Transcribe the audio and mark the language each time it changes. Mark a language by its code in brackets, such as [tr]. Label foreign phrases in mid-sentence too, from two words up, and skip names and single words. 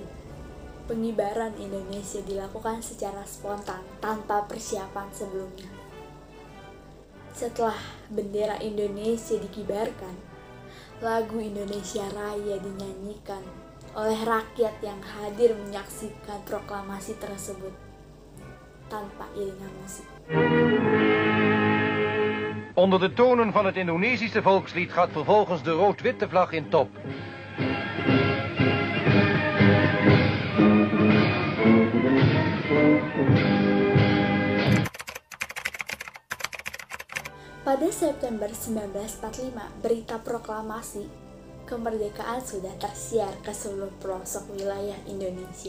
[id] Pengibaran Indonesia dilakukan secara spontan tanpa persiapan sebelumnya. Setelah bendera Indonesia dikibarkan, lagu Indonesia Raya dinyanyikan oleh rakyat yang hadir menyaksikan proklamasi tersebut tanpa iringan musik. [nl] Onder de tonen van het Indonesische volkslied gaat vervolgens de rood-witte vlag in top. [id] Pada September 1945, berita proklamasi kemerdekaan sudah tersiar ke seluruh pelosok wilayah Indonesia.